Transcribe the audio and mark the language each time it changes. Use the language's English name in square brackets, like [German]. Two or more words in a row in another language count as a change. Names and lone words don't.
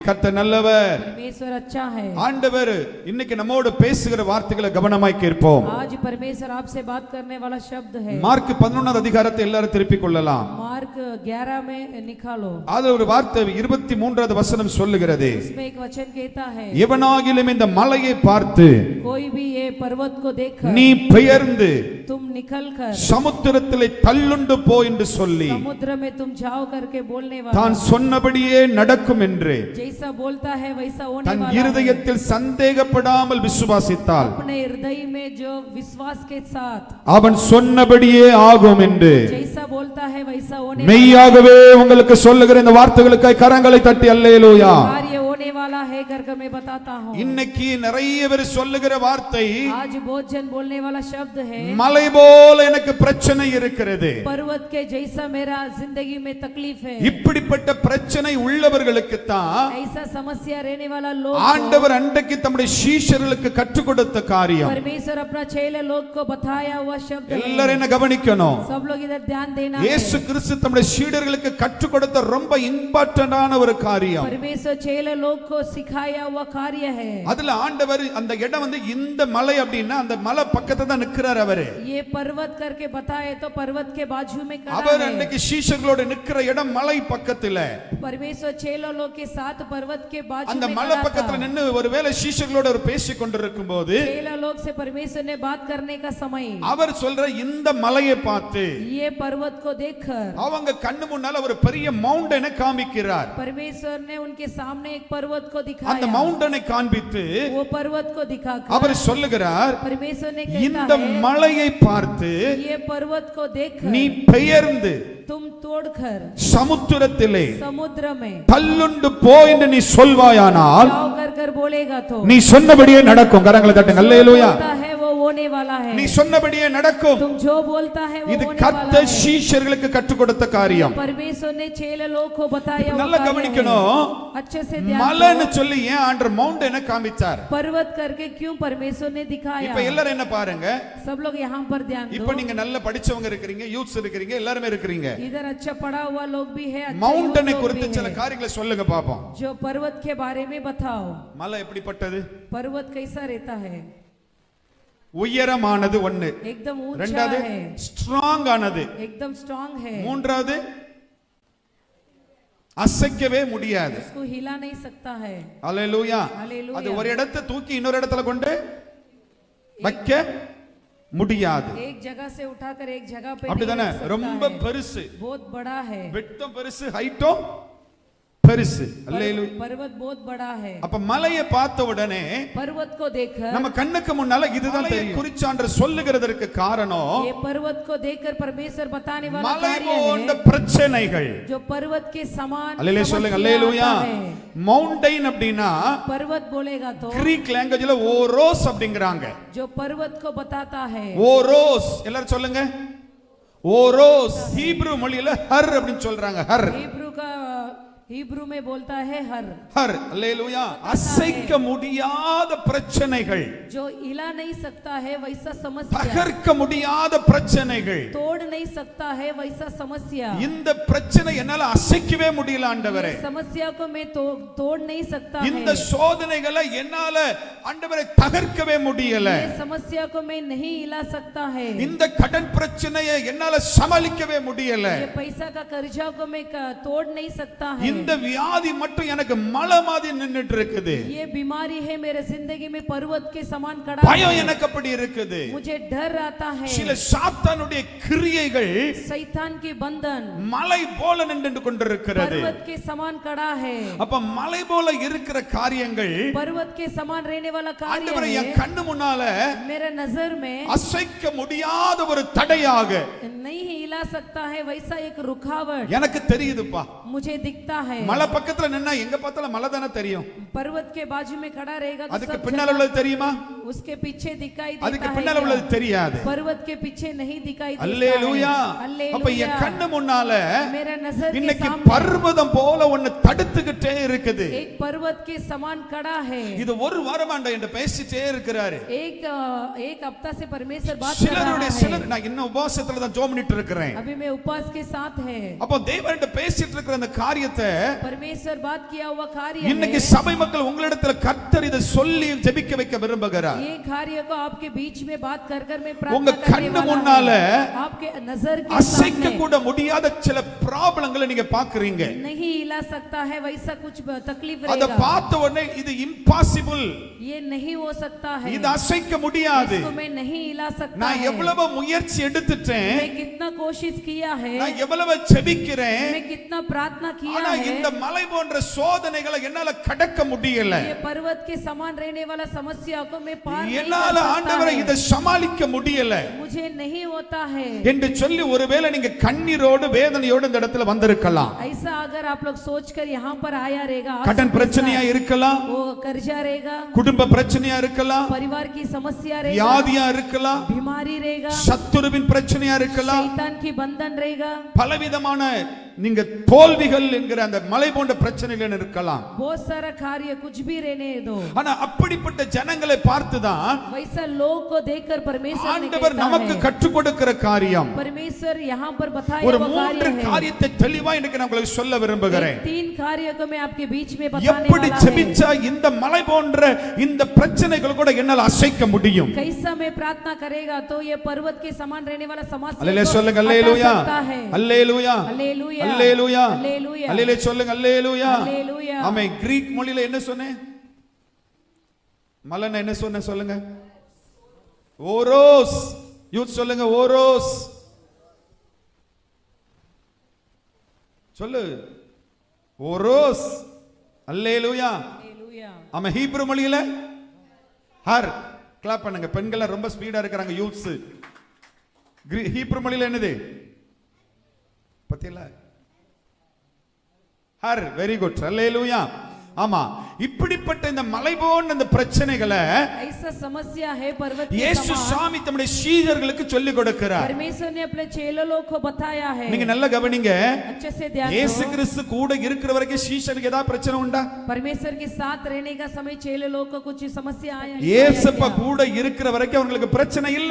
[Tamil] கர்த்தர் நல்லவர். [Hindi] परमेश्वर अच्छा है. [Tamil] ஆண்டவர் இன்னைக்கு நம்மோடு பேசுகிற வார்த்தைகளை கவனமாய் கேட்போம். [Hindi] आज परमेश्वर आपसे बात करने वाला शब्द है. [Tamil] மார்க் 11வது அதிகாரத்தை எல்லாரும் திருப்பிக் கொள்ளலாம். [Hindi] मार्क 11 में निकालो. [Tamil] அதுல ஒரு வார்த்தை 23வது வசனம் சொல்லுகிறது. [Hindi] इसमें एक वचन कहता है, [Tamil] எவனாகிலும் இந்த மலையை பார்த்து [Hindi] कोई भी ये पर्वत को देखकर [Tamil] நீ பெயர்ந்து [Hindi] तुम निकलकर [Tamil] சமுத்திரத்திலே தள்ளுண்டு போ என்று சொல்லி [Hindi] समुद्र में तुम जाओ करके बोलने वाला [Tamil] தான் சொன்னபடியே நடக்கும் என்று [Hindi] जैसा बोलता है वैसा होने [Tamil] தன் [Hindi] वाला [Tamil] இருதயத்தில் சந்தேகப்படாமல் விசுவாசித்தால் [Hindi] अपने हृदय में जो विश्वास के साथ [Tamil] அவன் சொன்னபடியே ஆகும் என்று [Hindi] जैसा बोलता है वैसा होने [Tamil] மெய்யாகவே உங்களுக்கு சொல்லுகிற இந்த வார்த்தைகளுக்காய் கரங்களை தட்டி அல்லேலூயா. [Hindi] कार्य होने वाला है करके मैं बताता हूँ. [Tamil] இன்னைக்கு நிறைய பேர் சொல்லுகிற வார்த்தை, [Hindi] आज बहुत जन बोलने वाला शब्द है, [Tamil] மலை போல எனக்கு பிரச்சனை இருக்கிறது. [Hindi] पर्वत के जैसा मेरा जिंदगी में तकलीफ है. [Tamil] இப்படிப்பட்ட பிரச்சனை உள்ளவர்களுக்கு தான் [Hindi] ऐसा समस्या रहने वाला लोग [Tamil] ஆண்டவர் அன்றைக்கு தம்முடைய சீஷர்களுக்கு கற்றுக் கொடுத்த காரியம். [Hindi] परमेश्वर अपना चेले लोग को बताया हुआ शब्द है. [Tamil] எல்லாரும் என்ன கவனிக்கணும். [Hindi] सब लोग इधर ध्यान देना. [Tamil] இயேசு கிறிஸ்து தம்முடைய சீடர்களுக்கு கற்றுக் கொடுத்த ரொம்ப இம்பார்ட்டன்டான ஒரு காரியம். [Hindi] परमेश्वर चेले लोग को सिखाया हुआ कार्य है. [Tamil] அதுல ஆண்டவர் அந்த இடம் வந்து இந்த மலை அப்படினா அந்த மலை பக்கத்துல தான் நிக்கிறார் அவரு. [Hindi] ये पर्वत करके बताए तो पर्वत के बाजू में खड़ा है. [Tamil] அவர் அன்னைக்கு சீஷர்களோட நிக்கிற இடம் மலை பக்கத்துல. [Hindi] परमेश्वर चेले लोग के साथ पर्वत के बाजू में [Tamil] அந்த மலை பக்கத்துல நின்னு ஒருவேளை சீஷர்களோட ஒரு பேசிக் கொண்டிருக்கும்போது [Hindi] चेले लोग से परमेश्वर ने बात करने का समय [Tamil] அவர் சொல்ற இந்த மலையை பார்த்து [Hindi] ये पर्वत को देखकर [Tamil] அவங்க கண்ணு முன்னால ஒரு பெரிய மவுண்டனை காமிக்கிறார். [Hindi] परमेश्वर ने उनके सामने एक पर्वत को [Tamil] அந்த [Hindi] दिखाया. [Tamil] மவுண்டனை காண்பித்து [Hindi] वो पर्वत को दिखाकर [Tamil] அவர் சொல்லுகிறார், [Hindi] परमेश्वर ने [Tamil] இந்த [Hindi] कहता है, [Tamil] மலையை பார்த்து [Hindi] ये पर्वत को देखकर [Tamil] நீ பெயர்ந்து [Hindi] तुम तोड़कर [Tamil] சமுத்திரத்திலே [Hindi] समुद्र में [Tamil] தள்ளுண்டு போ என்று நீ சொல்வாயானால் [Hindi] जाओ कर बोलेगा तो [Tamil] நீ சொன்னபடியே நடக்கும். கரங்களை தட்டுங்க. அல்லேலூயா. [Hindi] बोलता है वो होने वाला है. [Tamil] நீ சொன்னபடியே நடக்கும். [Hindi] तुम जो बोलता है वो [Tamil] இது [Hindi] होने वाला [Tamil] கர்த்தர் [Hindi] है. [Tamil] சீஷர்களுக்கு கற்றுக் கொடுத்த காரியம். [Hindi] परमेश्वर ने चेले लोग को बताया हुआ [Tamil] நல்லா [Hindi] कार्य है. [Tamil] கவனிக்கணும். [Hindi] अच्छे से ध्यान [Tamil] மலைன்னு [Hindi] दो. [Tamil] சொல்லி ஏன் ஆண்டவர் மவுண்டனை காமிச்சார்? [Hindi] पर्वत करके क्यों परमेश्वर ने दिखाया? [Tamil] இப்ப எல்லாரும் என்ன பாருங்க, [Hindi] सब लोग यहाँ पर ध्यान [Tamil] இப்ப [Hindi] दो. [Tamil] நீங்க நல்ல படிச்சவங்க இருக்கீங்க, யூத்ஸ் இருக்கீங்க, எல்லாரும் இருக்கீங்க. [Hindi] इधर अच्छा पढ़ा हुआ लोग भी है, अच्छा [Tamil] மவுண்டனை [Hindi] युवक लोग [Tamil] குறித்து [Hindi] भी [Tamil] சில [Hindi] है. [Tamil] காரியங்களை சொல்லுங்க பாப்போம். [Hindi] जो पर्वत के बारे में बताओ. [Tamil] மலை எப்படிப்பட்டது? [Hindi] पर्वत कैसा रहता है? [Tamil] உயரமானது ஒண்ணு, [Hindi] एकदम ऊंचा [Tamil] ரெண்டாவது [Hindi] है, [Tamil] ஸ்ட்ராங் ஆனது, [Hindi] एकदम स्ट्रांग है, [Tamil] மூன்றாவது அசைக்கவே முடியாது. [Hindi] उसको हिला नहीं सकता है. [Tamil] அல்லேலூயா. [Hindi] हालेलुया. [Tamil] அது ஒரு இடத்தை தூக்கி இன்னொரு இடத்துல கொண்டு வைக்க முடியாது. [Hindi] एक जगह से उठाकर एक जगह पे [Tamil] அப்படிதானே? [Hindi] नहीं रख सकता [Tamil] ரொம்ப [Hindi] है. [Tamil] பெருசு, [Hindi] बहुत बड़ा है. [Tamil] விட்டம் பெருசு, ஹைட்டும் பெருசு. அல்லேலூயா. [Hindi] पर्वत बहुत बड़ा है. [Tamil] அப்ப மலையை பார்த்த உடனே [Hindi] पर्वत को देखकर [Tamil] நம்ம கண்ணுக்கு முன்னால இதுதான் தெரியும். குறிச்சான்று சொல்லுகிறதற்கு காரணம் [Hindi] ये पर्वत को देखकर परमेश्वर बताने वाला [Tamil] மலை [Hindi] कार्य [Tamil] போன்ற [Hindi] है. [Tamil] பிரச்சனைகள். [Hindi] जो पर्वत के समान [Tamil] அல்லேலூயா சொல்லுங்க. [Hindi] समस्या [Tamil] அல்லேலூயா. [Hindi] आता है. [Tamil] மவுண்டைன் அப்படினா [Hindi] पर्वत बोलेगा तो [English] Greek languageல [Tamil] ஓரோஸ் அப்படிங்கறாங்க. [Hindi] जो पर्वत को बताता है [Tamil] ஓரோஸ் எல்லாரும் சொல்லுங்க. ஓரோஸ் ஹீப்ரு மொழியில ஹர் அப்படினு சொல்றாங்க. ஹர் [Hindi] हिब्रू में बोलता है हर. [Tamil] ஹர். அல்லேலூயா. அசைக்க முடியாத பிரச்சனைகள், [Hindi] जो हिला नहीं सकता है वैसा समस्या, [Tamil] தகர்க்க முடியாத பிரச்சனைகள், [Hindi] तोड़ नहीं सकता है वैसा समस्या. [Tamil] இந்த பிரச்சனை என்னால அசைக்கவே முடியல ஆண்டவரே. [Hindi] समस्या को मैं तोड़ नहीं सकता [Tamil] இந்த [Hindi] है. [Tamil] சோதனைகளை என்னால ஆண்டவரே தகர்க்கவே முடியல. [Hindi] ये समस्या को मैं नहीं हिला सकता है. [Tamil] இந்த கடன் பிரச்சனையை என்னால சமாளிக்கவே முடியல. [Hindi] ये पैसा का कर्जा को मैं तोड़ नहीं सकता है. [Tamil] இந்த வியாதி மட்டும் எனக்கு மலை மாதிரி நின்னுட்டு இருக்குது. [Hindi] ये बीमारी है मेरे जिंदगी में पर्वत के समान खड़ा [Tamil] பயம் [Hindi] है. [Tamil] எனக்கு அப்படி இருக்குது. [Hindi] मुझे डर आता है. [Tamil] சில சாத்தானுடைய கிரியைகள் [Hindi] शैतान के बंधन [Tamil] மலை போல நின்று கொண்டிருக்கிறது. [Hindi] पर्वत के समान खड़ा है. [Tamil] அப்ப மலை போல இருக்கிற காரியங்கள் [Hindi] पर्वत के समान रहने वाला कार्य [Tamil] ஆண்டவரே [Hindi] है. [Tamil] என் கண்ணு முன்னால [Hindi] मेरे नजर में [Tamil] அசைக்க முடியாத ஒரு தடையாக [Hindi] नहीं हिला सकता है वैसा एक रुकावट [Tamil] எனக்கு தெரியுதுப்பா. [Hindi] मुझे दिखता है. [Tamil] மலை பக்கத்துல நின்னா எங்க பார்த்தாலும் மலை தானே தெரியும். [Hindi] पर्वत के बाजू में खड़ा रहेगा तो [Tamil] அதுக்கு [Hindi] सब [Tamil] பின்னால [Hindi] जगह [Tamil] உள்ளது தெரியுமா? [Hindi] उसके पीछे दिखाई [Tamil] அதுக்கு [Hindi] देता है. [Tamil] பின்னால உள்ளது தெரியாது. [Hindi] पर्वत के पीछे नहीं दिखाई देता [Tamil] அல்லேலூயா. [Hindi] है. [Tamil] அப்ப என் கண்ணு முன்னால [Hindi] मेरा नजर के [Tamil] இன்னைக்கு [Hindi] सामने [Tamil] பர்வதம் போல ஒன்னு தடுத்துக்கிட்டே இருக்குது. [Hindi] एक पर्वत के समान खड़ा है. [Tamil] இது ஒரு வாரமாண்டா என்று பேசிட்டே இருக்கிறாரு. [Hindi] एक हफ्ता से परमेश्वर बात कर रहा [Tamil] சிலருடைய [Hindi] है. [Tamil] சிலர் நான் இன்னும் உபவாசத்துல தான் ஜெபம் பண்ணிட்டு இருக்கிறேன். [Hindi] अभी मैं उपवास के साथ है. [Tamil] அப்ப தேவன்கிட்ட பேசிட்டு இருக்கிற அந்த காரியத்தை [Hindi] परमेश्वर बात किया हुआ कार्य [Tamil] இன்னைக்கு [Hindi] है [Tamil] சபை மக்கள் உங்களிடத்துல கர்த்தர் இதை சொல்லி ஜெபிக்க வைக்க விரும்புகிறார். [Hindi] ये कार्य को आपके बीच में बात कर कर मैं [Tamil] உங்க [Hindi] प्रार्थना करने [Tamil] கண்ணு [Hindi] वाला [Tamil] முன்னால [Hindi] हूं। आपके नजर के [Tamil] அசைக்க [Hindi] सामने [Tamil] கூட முடியாத சில ப்ராப்ளங்களை நீங்க பாக்குறீங்க. [Hindi] नहीं हिला सकता है वैसा कुछ तकलीफ [Tamil] அத [Hindi] रहेगा [Tamil] பார்த்த உடனே இது இம்பாசிபிள், [Hindi] ये नहीं हो सकता है [Tamil] இது அசைக்க முடியாது, [Hindi] इसको मैं नहीं हिला सकता [Tamil] நான் [Hindi] है [Tamil] எவ்வளவு முயற்சி எடுத்துட்டேன், [Hindi] मैं कितना कोशिश किया है [Tamil] நான் எவ்வளவு ஜெபிக்கிறேன், [Hindi] मैं कितना प्रार्थना किया [Tamil] ஆனா [Hindi] है [Tamil] இந்த மலை போன்ற சோதனைகளை என்னால கடக்க முடியல. [Hindi] ये पर्वत के समान रहने वाला समस्या को मैं पार नहीं [Tamil] என்னால [Hindi] कर [Tamil] ஆண்டவரை [Hindi] सकता [Tamil] இதை [Hindi] है [Tamil] சமாளிக்க முடியல [Hindi] मुझे नहीं होता है [Tamil] என்று சொல்லி ஒருவேளை நீங்க கண்ணீரோடு வேதனையோடு இந்த இடத்துல வந்திருக்கலாம். [Hindi] ऐसा अगर आप लोग सोचकर यहाँ पर आया रहेगा आप [Tamil] கடன் பிரச்சனையா இருக்கலாம், [Hindi] वो कर्जा रहेगा [Tamil] குடும்ப பிரச்சனையா இருக்கலாம், [Hindi] परिवार की समस्या रहेगा [Tamil] வியாதியா இருக்கலாம், [Hindi] बीमारी रहेगा [Tamil] சத்துருவின் பிரச்சனையா இருக்கலாம், [Hindi] शैतान की बंधन रहेगा [Tamil] பலவிதமான நீங்க தோல்விகள் என்கிற அந்த மலை போன்ற பிரச்சனைகள் இருக்கலாம். [Hindi] बहुत सारा कार्य कुछ भी रहने दो [Tamil] ஆனா அப்படிப்பட்ட ஜனங்களை பார்த்துதான் [Hindi] वैसा लोग को देखकर परमेश्वर ने [Tamil] ஆண்டவர் [Hindi] कहता [Tamil] நமக்கு [Hindi] है [Tamil] கற்றுக் கொடுக்கிற காரியம் [Hindi] परमेश्वर यहाँ पर बताया [Tamil] ஒரு [Hindi] हुआ [Tamil] மூன்று [Hindi] कार्य है [Tamil] காரியத்தை தெளிவா இன்னைக்கு நான் உங்களுக்கு சொல்ல விரும்புகிறேன். [Hindi] तीन कार्य को मैं आपके बीच में बताने [Tamil] எப்படி [Hindi] वाला है [Tamil] ஜெபிச்சா இந்த மலை போன்ற இந்த பிரச்சனைகள் கூட என்னால் அசைக்க முடியும். [Hindi] कैसा मैं प्रार्थना करेगा तो ये पर्वत के समान रहने वाला समस्या [Tamil] அல்லேலூயா [Hindi] को [Tamil] சொல்லுங்க, [Hindi] हटा [Tamil] அல்லேலூயா [Hindi] सकता है [Tamil] அல்லேலூயா அல்லேலூயா அல்லேலூயா அல்லேலூயா அல்லேலூயா சொல்லுங்க, அல்லேலூயா அல்லேலூயா ஆமென். கிரீக் மொழியில என்ன சொன்னேன்? மலன என்ன சொன்னேன் சொல்லுங்க? ஓரோஸ். யூத் சொல்லுங்க, ஓரோஸ் சொல்லு, ஓரோஸ். அல்லேலூயா அல்லேலூயா ஆமென். ஹீப்ரு மொழியில ஹர். கிளாப் பண்ணுங்க. பெண்கள் ரொம்ப ஸ்பீடா இருக்காங்க யூத்ஸ். ஹீப்ரு மொழியில என்னது பத்தியல? ஹர். [English] very good. [Tamil] அல்லேலூயா. ஆமா, இப்படிப்பட்ட இந்த மலை போன்ற இந்த பிரச்சனைகளை [Hindi] ऐसा समस्या है पर्वत के [Tamil] இயேசு [Hindi] समान [Tamil] சாமி தம்முடைய சீடர்களுக்கு சொல்லி கொடுக்கிறார். [Hindi] परमेश्वर ने अपने चेलों लोग को बताया है [Tamil] நீங்க நல்லா கவனிங்க. [Hindi] अच्छे से ध्यान [Tamil] இயேசு [Hindi] दो [Tamil] கிறிஸ்து கூட இருக்கிற வரைக்கும் சீஷருக்கு ஏதாவது பிரச்சனை உண்டா? [Hindi] परमेश्वर के साथ रहने का समय चेले लोग को कुछ समस्या आया [Tamil] இயேசுப்பா கூட இருக்கிற வரைக்கும் அவங்களுக்கு பிரச்சனை இல்ல.